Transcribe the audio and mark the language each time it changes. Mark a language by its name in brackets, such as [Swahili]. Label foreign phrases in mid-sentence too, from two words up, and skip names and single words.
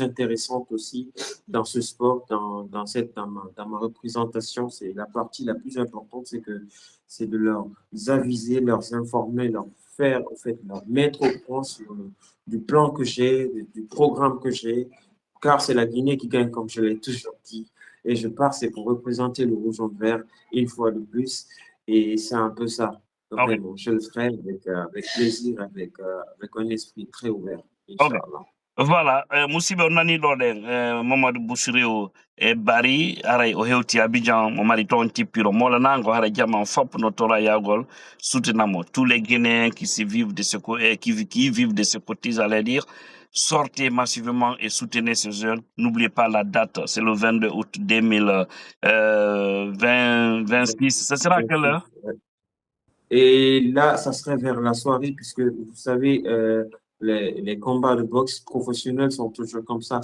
[French] intéressante aussi dans ce sport, dans ma représentation, c'est la partie la plus importante, c'est de leur aviser, leur informer, leur faire, en fait, leur mettre au point du plan que j'ai, du programme que j'ai, car c'est la Guinée qui gagne, comme je l'ai toujours dit, et je pars, c'est pour représenter le rouge en vert une fois de plus, et c'est un peu ça. Ok. Vraiment, je le ferai avec plaisir, avec un esprit très ouvert, Ok. Inch'Allah. Voilà, [Fula] musidɓe on nani ɗo ɗen mamadou bouchiri o e bari aray o hewti abidjan mo mari toon tippiro molanago haara jaman fop no tora yagol soutenamo [French] tous les guinéens qui se vivent de ce qui vivent de ce côté j'allais dire sortez massivement et soutenez ces jeunes n'oubliez pas la date c'est le 22 août 2026 ce sera à quelle 26, heure? ouais. Et là, ça serait vers la soirée, puisque vous savez, les combats de boxe professionnels sont toujours comme ça.